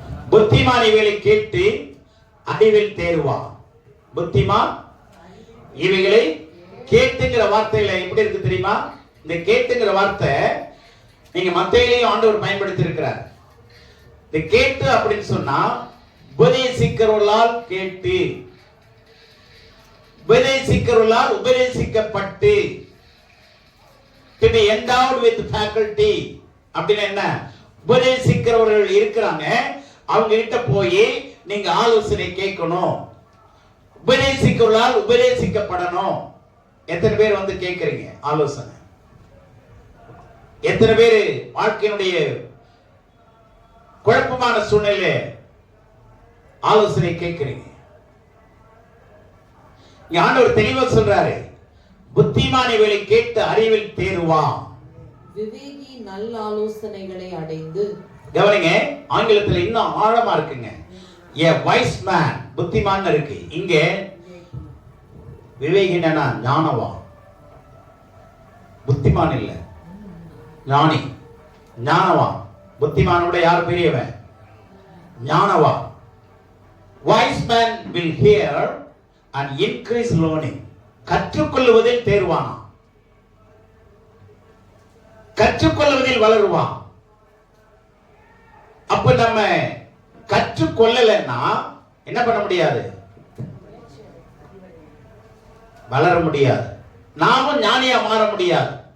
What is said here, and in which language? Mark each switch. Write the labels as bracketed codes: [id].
[ta] புத்திமான் இவைகளை கேட்டு அறிவில் தேர்வான். புத்திமான் இவைகளை கேட்டுங்கிற வார்த்தையில எப்படி இருக்கு தெரியுமா? இந்த கேட்டுங்கிற வார்த்தை நீங்க மத்தேயிலையும் ஆண்டவர் பயன்படுத்தி இருக்கிறார். இந்த கேட்டு அப்படின்னு சொன்னா உபதேசிக்கிறவர்களால் கேட்டு, உபதேசிக்கிறவர்களால் உபதேசிக்கப்பட்டு, [en] to be endowed with faculty. [ta] அப்படின்னா என்ன? உபதேசிக்கிறவர்கள் இருக்கிறாங்க, அவங்க கிட்ட போய் நீங்க ஆலோசனை கேட்கணும். உபதேசிக்கிறவர்களால் உபதேசிக்கப்படணும். எத்தனை பேர் வந்து கேட்கறீங்க ஆலோசனை? எத்தனை பேர் வாழ்க்கையினுடைய குழப்பமான சூழ்நிலை ஆலோசனை கேட்கிறீங்க? இங்க ஆண்டவர் தெளிவா சொல்றாரு, புத்திமான் இவளை கேட்டு அறிவில் தேறுவான். விவேகி நல்ல ஆலோசனைகளை அடைந்து. கவனிங்க, ஆங்கிலத்தில் இன்னும் ஆழமா இருக்குங்க. [en] a wise man, [ta] புத்திமான் இருக்கு. இங்க விவேகினா ஞானவான், புத்திமான் இல்ல, ஞானி. ஞானவான். புத்திமானோட யார் பெரியவன்? ஞானவான். [en] wise man will hear and increase learning. [ta] கற்றுக்கொள்வதில் தேர்வானா, கற்றுக்கொள்வதில் வளருவான். அப்ப நம்ம கற்றுக்கொள்ளலன்னா என்ன பண்ண முடியாது? வளர முடியாது. நாமும் ஞானியா மாற முடியாது.